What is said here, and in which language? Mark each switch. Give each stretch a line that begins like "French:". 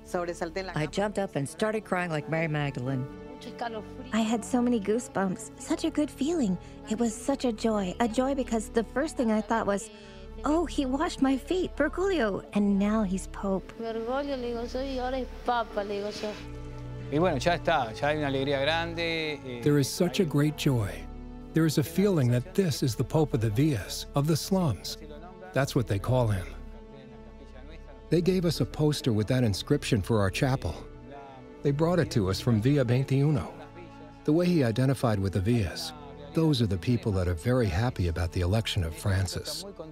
English: I jumped up and started crying like Mary Magdalene. I had so many goosebumps, such a good feeling. It was such a joy because the first thing I thought was, oh, he washed my feet, Bergoglio, and now he's Pope.
Spanish: Bergoglio, le digo yo, y ahora es Papa, le digo yo. Y bueno, ya está, ya hay una alegría grande.
English: There is such a great joy. There is a feeling that this is the Pope of the Villas, of the slums. That's what they call him. They gave us a poster with that inscription for our chapel. They brought it to us from Villa 21. The way he identified with the Villas, those are the people that are very happy about the election of Francis.